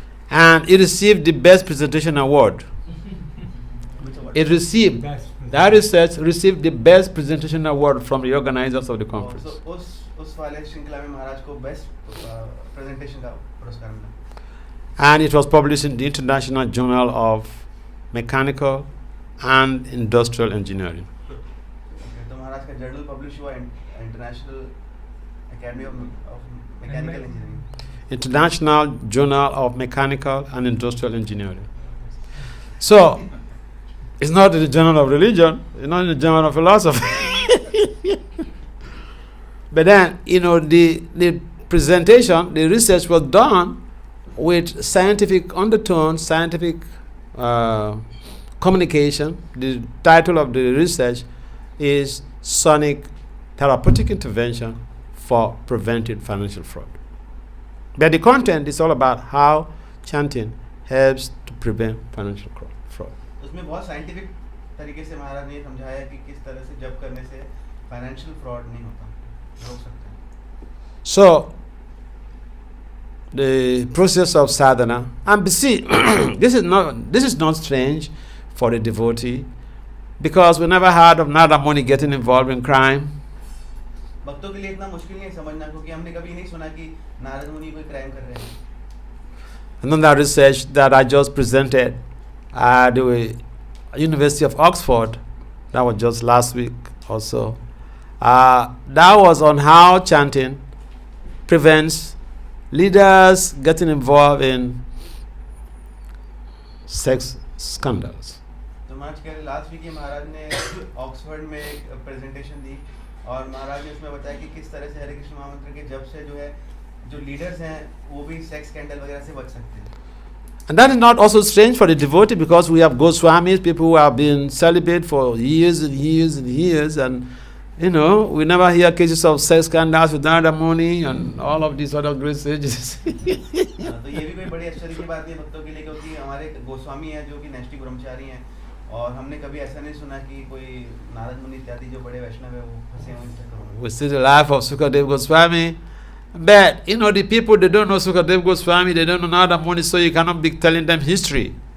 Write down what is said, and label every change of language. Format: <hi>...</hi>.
<en>And it received the Best Presentation Award. It received, that research received the Best Presentation Award from the organizers of the conference.</en> <hi>So उस वाले श्रृंखला में महाराज को best presentation का पुरस्कार मिला.</hi> <en>And it was published in the International Journal of Mechanical and Industrial Engineering.</en> <hi>तो महाराज का जर्नल पब्लिश हुआ international academy of mechanical engineering.</hi> <en>International Journal of Mechanical and Industrial Engineering. So, it's not in the journal of religion, it's not in the journal of philosophy. But then, the presentation, the research was done with scientific undertones, scientific communication. The title of the research is Sonic Therapeutic Intervention for Preventing Financial Fraud. But the content is all about how chanting helps to prevent financial fraud.</en> <hi>उसमें बहुत scientific तरीके से महाराज ने समझाया कि किस तरह से जप करने से फाइनेंशियल फ्रॉड नहीं होता, रोक सकते हैं.</hi> <en>So, the process of sadhana, and see, this is not strange for a devotee, because we never heard of Narada Muni getting involved in crime.</en> <hi>भक्तों के लिए इतना मुश्किल नहीं समझना, क्योंकि हमने कभी नहीं सुना कि नारद मुनि कोई क्राइम कर रहे हैं.</hi> <en>And then that research that I just presented at the University of Oxford, that was just last week also, that was on how chanting prevents leaders getting involved in sex scandals.</en> <hi>तो महाराज कह रहे last week महाराज ने Oxford में एक presentation दी, और महाराज ने उसमें बताया कि किस तरह से हरे कृष्ण महामंत्र के जब से जो है जो लीडर्स हैं वो भी सेक्स स्कैंडल वगैरह से बच सकते हैं.</hi> <en>And that is not also strange for the devotee, because we have Goswamis, people who have been celibate for years and years and years, and we never hear cases of sex scandals with Narada Muni and all of these other great sages.</en> <hi>तो ये भी कोई बड़ी आश्चर्य की बात है भक्तों के लिए, क्योंकि हमारे गोस्वामी हैं जो कि नैष्ठिक ब्रह्मचारी हैं, और हमने कभी ऐसा नहीं सुना कि कोई नारद मुनि इत्यादि जो बड़े वैष्णव है वो फंसे हुए इन चक्करों में.</hi> <en>We see the life of Sukadeva Goswami, but the people, they don't know Sukadeva Goswami, they don't know Narada Muni, so you cannot be telling them history.</en>